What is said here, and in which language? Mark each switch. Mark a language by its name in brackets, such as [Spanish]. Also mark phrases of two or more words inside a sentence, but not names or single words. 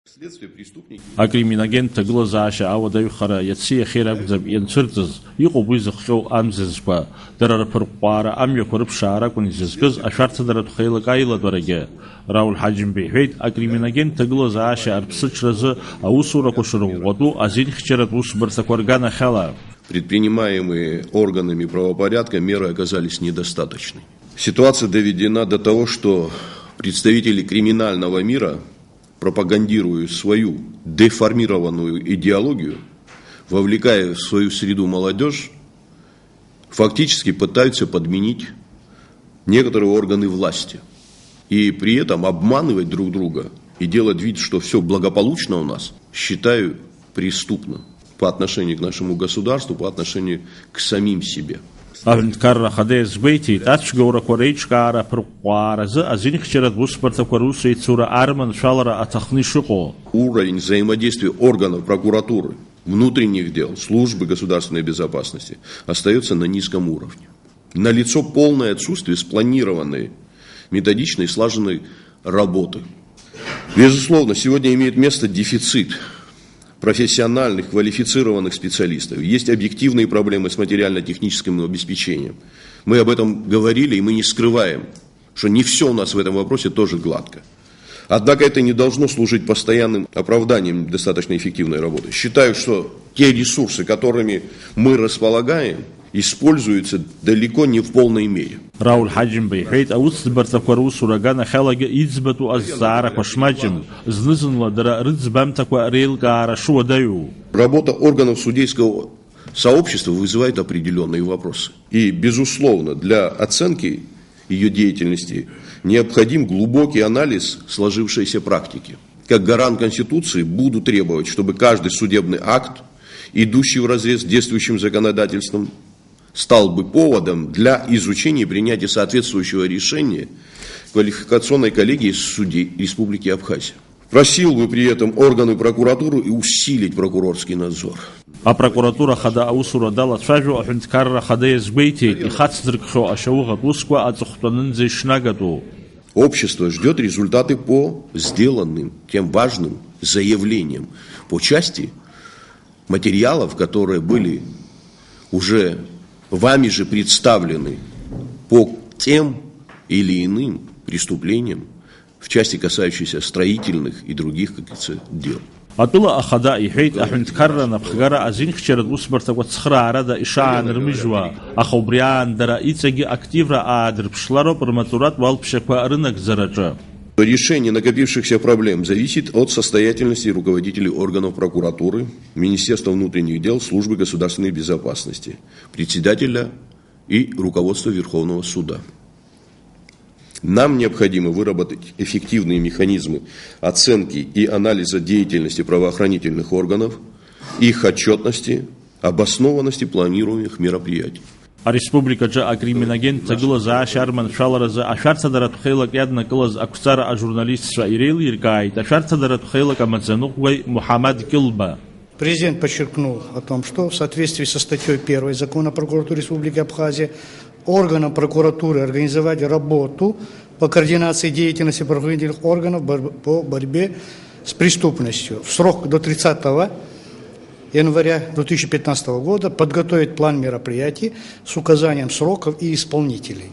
[Abkhazian] Акриминогент ҭагылазаашьа ауадаҩхара иаци иахьеи ракәӡам ианцәырҵыз, иҟоуп уи зыхҟьоу амзазқәа, дара рԥырҟҟәаара амҩақәа рыԥшаара акәын изызкыз ашәарҭадаратә хеилак аиладәарагьы. Рауль Ҳаџьымба иҳәеит, акриминогент ҭагылазаашьа арԥсыҽразы аусурақәа шырӷәӷәатәу азинхьчаратә усбарҭақәа рганахьала. [Russian] Предпринимаемые органами правопорядка меры оказались недостаточны. Ситуация доведена до того, что представители криминального мира, пропагандируя свою деформированную идеологию, вовлекая в свою среду молодежь, фактически пытаются подменить некоторые органы власти. И при этом обманывать друг друга и делать вид, что все благополучно у нас, считаю преступным по отношению к нашему государству, по отношению к самим себе. [Abkhazian] Аҳәынҭқарра Ахада иазгәеиҭеит, ацәгьоурақәа реиҿкаара ԥырҟҟәааразы азинхьчаратә усбарҭақәа русеицура арманшәалара аҭахны ишыҟоу. [Russian] Уровень взаимодействия органов прокуратуры, внутренних дел, службы государственной безопасности остается на низком уровне. Налицо полное отсутствие спланированной, методичной, слаженной работы. Безусловно, сегодня имеет место дефицит профессиональных, квалифицированных специалистов. Есть объективные проблемы с материально-техническим обеспечением. Мы об этом говорили, и мы не скрываем, что не все у нас в этом вопросе тоже гладко. Однако это не должно служить постоянным оправданием достаточно эффективной работы. Считаю, что те ресурсы, которыми мы располагаем, используются далеко не в полной мере. [Abkhazian] Рауль Ҳаџьымба иҳәеит, аусӡбарҭақәа русура аганахьалагьы иӡбатәу азҵаарақәа шмаҷым, зны-зынла дара рыӡбамҭақәа реилкаара шуадаҩу. [Russian] Работа органов судейского сообщества вызывает определенные вопросы. И, безусловно, для оценки ее деятельности необходим глубокий анализ сложившейся практики. Как гарант Конституции буду требовать, чтобы каждый судебный акт, идущий вразрез с действующим законодательством, стал бы поводом для изучения и принятия соответствующего решения квалификационной коллегии судей Республики Абхазия. Просил бы при этом органы прокуратуры усилить прокурорский надзор. [Abkhazian] А прокуратура хада аусура далацәажәо аҳәынҭқарра Ахада иазгәеиҭеит, ихацдыркхьоу ашьауӷатә усқәа аҵыхәтәанынӡа ишнагатәу. [Russian] Общество ждет результаты по сделанным, тем важным заявлениям по части материалов, которые были уже вами же представлены по тем или иным преступлениям, в части касающейся строительных и других, как говорится, дел. [Abkhazian] Атәыла Ахада иҳәеит, аҳәынҭқарра напхгара азинхьчаратә усбарҭақәа цхыраарада ишаанырмыжьуа, аха убри аандара иҵегьы активра аадырԥшлароуп рмаҵуратә уалԥшьақәа рынагӡараҿы. [Russian] Решение накопившихся проблем зависит от состоятельности руководителей органов прокуратуры, Министерства внутренних дел, Службы государственной безопасности, председателя и руководства Верховного суда. Нам необходимо выработать эффективные механизмы оценки и анализа деятельности правоохранительных органов, их отчетности, обоснованности планируемых мероприятий. [Abkhazian] Ареспубликаҿы акриминогент ҭагылазаашьа арманшәаларазы ашәарҭадаратә хеилак иаднакылаз ақәҵара ажурналистцәа иреилиркааит ашәарҭадаратә хеилак амаӡаныҟәгаҩ Мухаммад Килба. [Russian] Президент подчеркнул о том, что в соответствии со статьей 1 Закона о прокуратуре Республики Абхазия органам прокуратуры организовать работу по координации деятельности правоохранительных органов по борьбе с преступностью в срок до 30 января 2015 года подготовить план мероприятий с указанием сроков и исполнителей.